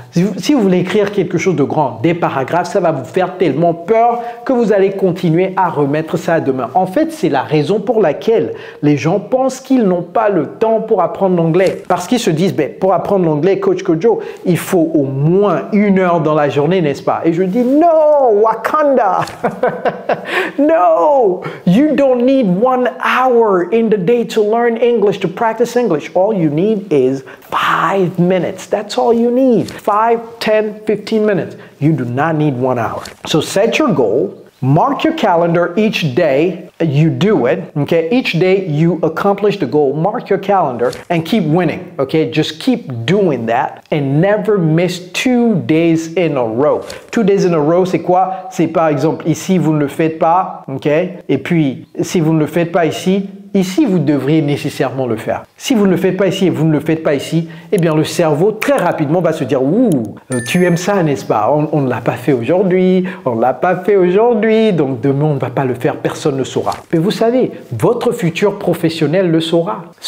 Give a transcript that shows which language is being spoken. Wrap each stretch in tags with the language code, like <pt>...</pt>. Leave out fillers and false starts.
<fr>Si vous voulez écrire quelque chose de grand, des paragraphes, ça va vous faire tellement peur que vous allez continuer à remettre ça à demain. En fait, c'est la raison pour laquelle les gens pensent qu'ils n'ont pas le temps pour apprendre l'anglais. Parce qu'ils se disent, pour apprendre l'anglais, Coach Kojo, il faut au moins 1 heure dans la journée, n'est-ce pas? Et je dis, no, Wakanda.</fr> <en>No, you don't need 1 hour in the day to learn English, to practice English. All you need is 5 minutes. That's all you need. 5, 10, 15 minutes. You do not need 1 hour. So set your goal. Mark your calendar each day. You do it. Okay. Each day you accomplish the goal. Mark your calendar and keep winning. Okay. Just keep doing that and never miss 2 days in a row. 2 days in a row,</en> <fr>c'est quoi? C'est par exemple ici, vous ne le faites pas. Okay. Et puis, si vous ne le faites pas ici, ici, vous devriez nécessairement le faire. Si vous ne le faites pas ici et vous ne le faites pas ici, eh bien, le cerveau, très rapidement, va se dire « Ouh, tu aimes ça, n'est-ce pas? On ne l'a pas fait aujourd'hui, on ne l'a pas fait aujourd'hui, donc demain, on ne va pas le faire, personne ne saura. » Mais vous savez, votre futur professionnel le saura.</fr>